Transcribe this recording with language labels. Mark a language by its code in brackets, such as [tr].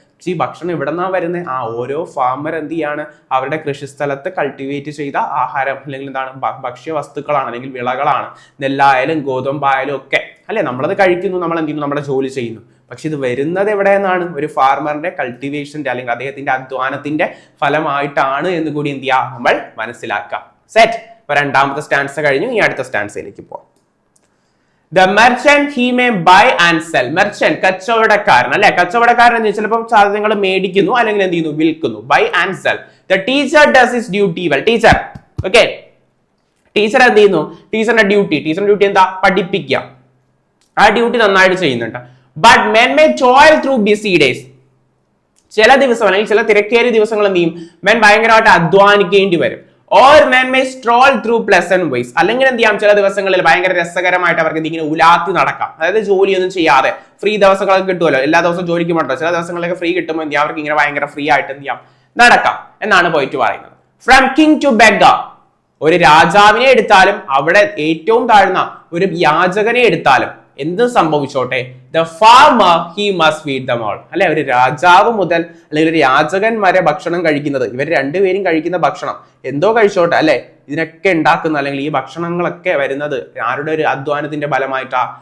[ml] പക്ഷെ ഈ ഭക്ഷണം എവിടെ നിന്നാ വരുന്നത്? ഓരോ ഫാമർ എന്ത് ചെയ്യാണ് അവരുടെ കൃഷിസ്ഥലത്ത് കൾട്ടിവേറ്റ് ചെയ്ത ആഹാരം അല്ലെങ്കിൽ എന്താണ് ഭക്ഷ്യ വസ്തുക്കളാണ് അല്ലെങ്കിൽ വിളകളാണ്, നെല്ലായാലും ഗോതമ്പായാലും ഒക്കെ അല്ലെ, നമ്മളത് കഴിക്കുന്നു, നമ്മൾ എന്ത് ചെയ്യുന്നു, നമ്മുടെ ജോലി ചെയ്യുന്നു. പക്ഷെ ഇത് വരുന്നത് എവിടെ നിന്നാണ്? ഒരു ഫാർമറിന്റെ കൾട്ടിവേഷന്റെ അല്ലെങ്കിൽ അദ്ദേഹത്തിന്റെ അധ്വാനത്തിന്റെ ഫലമായിട്ടാണ് എന്ന് കൂടി എന്ത് ചെയ്യാം നമ്മൾ മനസ്സിലാക്കാം. സെറ്റ്. ഇപ്പൊ രണ്ടാമത്തെ സ്റ്റാൻസ കഴിഞ്ഞു, ഈ അടുത്ത സ്റ്റാൻസയിലേക്ക് പോവാം. [en] The merchant he may buy and sell. [ml] Merchant കച്ചവടക്കാരൻ അല്ലെ, കച്ചവടക്കാരൻ എന്ന് ചിലപ്പോൾ സാധനങ്ങൾ മേടിക്കുന്നു അല്ലെങ്കിൽ എന്ത് ചെയ്യുന്നു വിൽക്കുന്നു. [en] Buy and sell. The teacher does his duty well. [ml] Teacher okay, teacher എന്ത് ചെയ്യുന്നു? ടീച്ചറിന്റെ ഡ്യൂട്ടി എന്താ? പഠിപ്പിക്കുക. ആ ഡ്യൂട്ടി നന്നായിട്ട് ചെയ്യുന്നുണ്ട്. [en] But men may toil through busy days. [ml] ചില ദിവസം അല്ലെങ്കിൽ ചില തിരക്കേറിയ ദിവസങ്ങൾ എന്ത് ചെയ്യും? men ഭയങ്കരമായിട്ട് അധ്വാനിക്കേണ്ടി വരും. [en] Or men may stroll through pleasant ways. [ml] അല്ലെങ്കിൽ എന്ത് ചെയ്യാം, ചില ദിവസങ്ങളിൽ ഭയങ്കര രസകരമായിട്ട് അവർക്ക് ഇങ്ങനെ ഉലാത്തി നടക്കാം. അതായത് ജോലിയൊന്നും ചെയ്യാതെ ഫ്രീ ദിവസങ്ങളൊക്കെ കിട്ടുമല്ലോ, എല്ലാ ദിവസവും ജോലിക്ക് പോകണ്ടോ, ചില ദിവസങ്ങളിലൊക്കെ ഫ്രീ കിട്ടുമ്പോൾ എന്ത് ചെയ്യാം അവർക്ക് ഇങ്ങനെ ഭയങ്കര ഫ്രീ ആയിട്ട് എന്ത് ചെയ്യാം നടക്കാം എന്നാണ് പോയിട്ട് പറയുന്നത്. [en] from king to beggar, [ml] ഒരു രാജാവിനെ എടുത്താലും അവിടെ ഏറ്റവും താഴ്ന്ന ഒരു യാചകനെ എടുത്താലും എന്ത് സംഭവിച്ചോട്ടെ, [en] the farmer he must feed them all [ml] അല്ലെ, ഒരു രാജാവ് മുതൽ അല്ലെങ്കിൽ ഒരു യാചകൻ വരെ ഭക്ഷണം കഴിക്കുന്നത്, ഇവർ രണ്ടുപേരും കഴിക്കുന്ന ഭക്ഷണം എന്തോ കഴിച്ചോട്ടെ അല്ലെ, ഇതിനൊക്കെ ഉണ്ടാക്കുന്ന അല്ലെങ്കിൽ ഈ ഭക്ഷണങ്ങളൊക്കെ വരുന്നത് ആരുടെ ഒരു അധ്വാനത്തിന്റെ ഫലമായിട്ടാ?